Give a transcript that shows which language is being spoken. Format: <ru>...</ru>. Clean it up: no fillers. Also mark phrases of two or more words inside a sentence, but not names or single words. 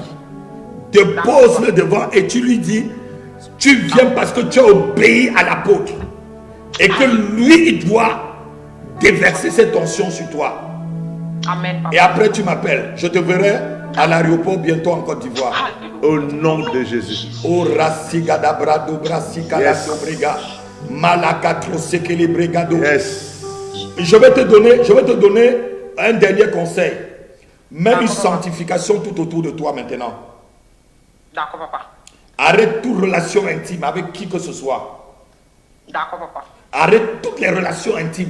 <fr>Dépose-le devant et tu lui dis, tu viens parce que tu as obéi à l'apôtre. Et que lui, il doit déverser cette tension sur toi. Amen. Et après tu m'appelles. Je te verrai à l'aéroport bientôt en Côte d'Ivoire. Au nom de Jésus. Oh Rassiga d'Abra d'Obra Sikala d'Obrega. Malakatro Sekele Bregado. Je vais te donner un dernier conseil. Mets une sanctification tout autour de toi maintenant. D'accord, papa. Arrête toute relation intime avec qui que ce soit. D'accord, papa. Arrête toutes les relations intimes.</fr>